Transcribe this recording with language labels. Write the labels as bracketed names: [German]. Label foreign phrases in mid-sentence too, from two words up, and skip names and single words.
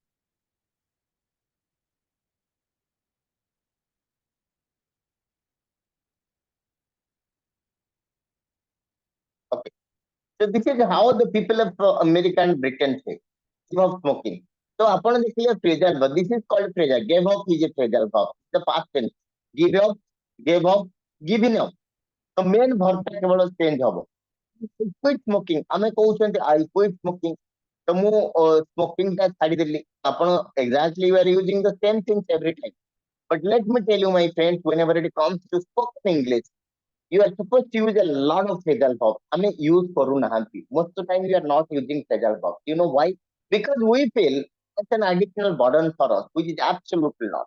[English] Okay. So this is how the people of America and Britain say, give up smoking. So upon the clear phrasal verb, this is called phrasal. Gave up is a phrasal verb. The past tense. Give up, gave up, given up. So main verb [Odia] ଟା କେବଳ [English] change ହବ. Quit smoking. [Odia] ଆମେ କହୁଛନ୍ତି [English] I quit smoking. [Odia] ତ ମୁଁ smoking ଟା ଛାଡ଼ିଦେଲି. [English] ଆପଣ exactly you are using the same things every time. But let me tell you, my friends, whenever it comes to spoken English, you are supposed to use a lot of phrasal verbs. [Odia] ଆମେ use କରୁନାହାନ୍ତି. [English] Most of the time we are not using phrasal verbs. You know why? Because we feel it's an additional burden for us, which is absolutely not.